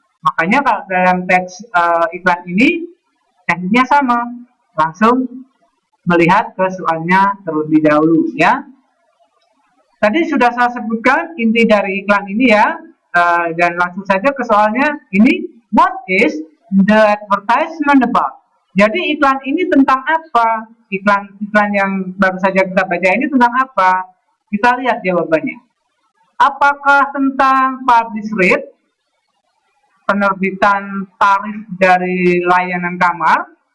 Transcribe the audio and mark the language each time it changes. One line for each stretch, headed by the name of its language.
Indonesian: Makanya kalau dalam teks iklan ini tekniknya sama, langsung melihat ke soalnya terlebih dahulu ya. Tadi sudah saya sebutkan inti dari iklan ini ya, dan langsung saja ke soalnya.
English: Ini, what is the advertisement about?
Indonesian: Jadi iklan ini tentang apa? Iklan yang baru saja kita baca ini tentang apa? Kita lihat jawabannya. Apakah tentang publish rate, penerbitan tarif dari layanan kamar?